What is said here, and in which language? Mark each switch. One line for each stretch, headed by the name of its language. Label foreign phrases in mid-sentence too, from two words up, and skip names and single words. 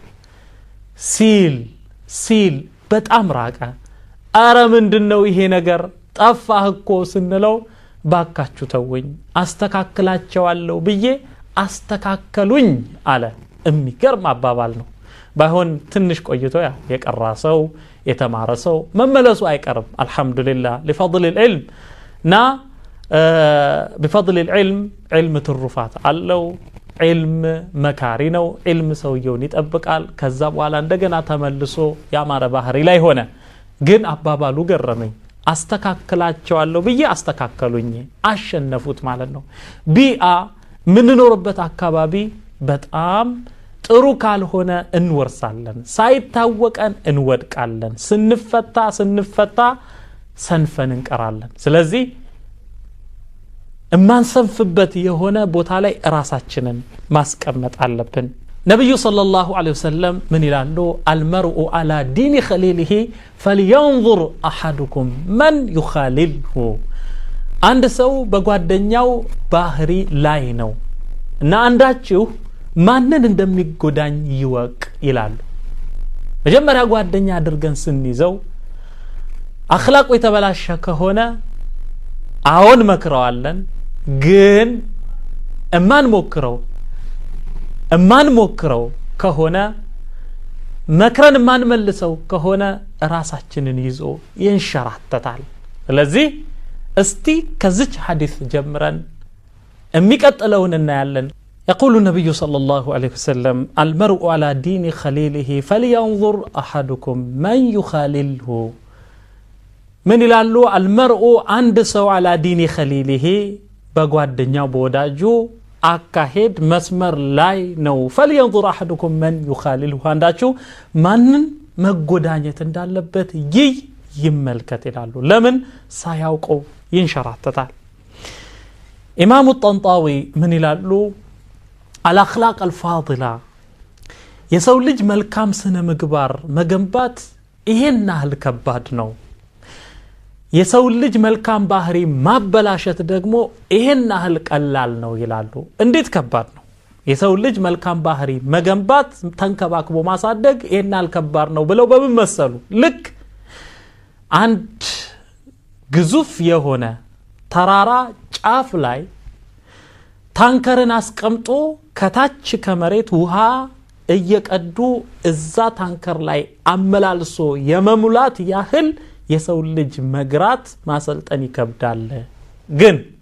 Amharic: ሲል በጣም ራቀ አረ ምንድነው ይሄ ነገር ጠፋህ እኮ ስንለው ባካችሁ ተወኝ አስተካክላቸዋለሁ ብዬ አስተካከሉኝ አለ የሚገርም አባባል ነው ባይሆን ትንሽ ቆይቶ የቀራ ሰው የተማረ ሰው መመለሱ አይቀርም አልহামዱሊላህ
Arabic: لفضل العلم
Amharic: ና
Arabic: بفضل العلم علم
Amharic: ትሩፋት አለው علم መካሪ ነው علم ሰውየውን ይጠብቃል ከዛ በኋላ እንደገና ተመልሶ ያማረ ባህሪ ላይ ሆነ ግን አባባሉ ገረመኝ አስተካክላቸዋለሁ ብዬ አስተካከሉኝ አሸነፉት ማለት ነው ቢአ ምንኖርበት አካባቢ በጣም ጥሩ ካልሆነ እንወርሳለን ሳይታወቀን እንወድቃለን ስንፈታ ሰንፈን እንቀራለን ስለዚህ እማንሰንፍበት የሆነ ቦታ ላይ ራሳችንን ማስቀመጥ አለብን ነብዩ
Arabic: صلى الله عليه
Amharic: ወሰለም ምን ይላሉ
Arabic: المرء على دين خليله فلينظر احدكم من يخالله
Amharic: አንድ ሰው በጓደኛው ባህሪ ላይ ነው እና አንዳችሁ ማንን እንደሚጎዳኝ ይወቅ ይላሉ መጀመሪያ ጓደኛ አድርገን ስንይዘው አኽላቁ የተበላሸ ከሆነ አሁን መክረዋለን ግን እማን ሞክረው ከሆነ መክረን ማን መልሰው ከሆነ ራሳችንን ይዞ ይንሸራተታል ስለዚህ እስቲ ከዚች ሐዲስ ጀምረን የሚቀጥለውን እናያለን
Arabic: يقول النبي صلى الله عليه وسلم المرء على دين خليله فلينظر أحدكم من يخالله
Amharic: من ይላሉ
Arabic: المرء عند سو على دين خليله
Amharic: በጓደኛው በወዳጁ አካሄድ መስመር ላይ ነው
Arabic: فلينظر أحدكم من يخالله
Amharic: አንዳችሁ ማንን መጎዳኘት እንዳለበት ይመልከት ይላሉ ለምን ሳያውቀው ይንሸራተታል ኢማሙ ጠንጣዊ ምን ይላሉ
Arabic: الأخلاق الفاضلة
Amharic: የሰው ልጅ መልካም ስነ ምግባር መገንባት ይሄን ያህል ከባድ ነው የሰው ልጅ መልካም ባህሪ ማበላሸት ደግሞ ይሄን ያህል ቀላል ነው ይላሉ እንዴት ከባድ ነው የሰው ልጅ መልካም ባህሪ መገንባት ተንከባክቦ ማሳደግ ይሄን ያህል ከባድ ነው ብለው በምን መሰሉ ልክ አንድ ግዙፍ የሆነ ተራራ ጫፍ ላይ ታንከርን አስቀምጦ ከታች ከመሬት ውሃ እየቀዱ እዛ ታንከር ላይ አመላልሶ የመሙላት ያህል የሰው ልጅ መግራት ማሰልጠን ይከብዳል ግን